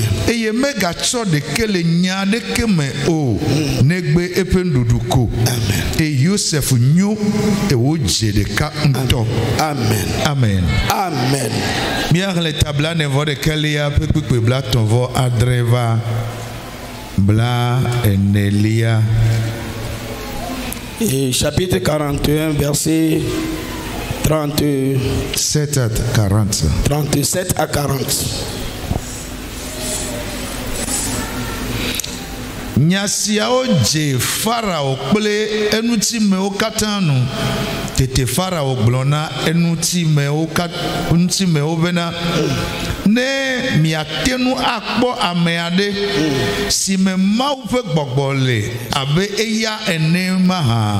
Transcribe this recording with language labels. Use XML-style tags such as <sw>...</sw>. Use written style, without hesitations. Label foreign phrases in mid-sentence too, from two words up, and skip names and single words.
<ee>Eye megatsɔ ɖeke le nya ɖeke me o, negbe eƒe nuɖuɖu ko. Amen. Eye Joseph nyo, eye wodze ɖeka ŋutɔ. Amen. Amen. Amen. Míaxlẽ tabla nevɔ ɖekelia ƒe kpekpe blatɔ̃ vɔ adre va bla enelia.</ee> <fr>Et chapitre 41, verset 37 à 40.</fr> <ee>Nyasiawo dze Farao kple enutimewo katã nu. Tete Farao gblɔ na enutimewo bena, ne miate nu akpɔ ame aɖe si me Mawu ƒe gbɔgbɔ le abe eya ene mahã.</ee>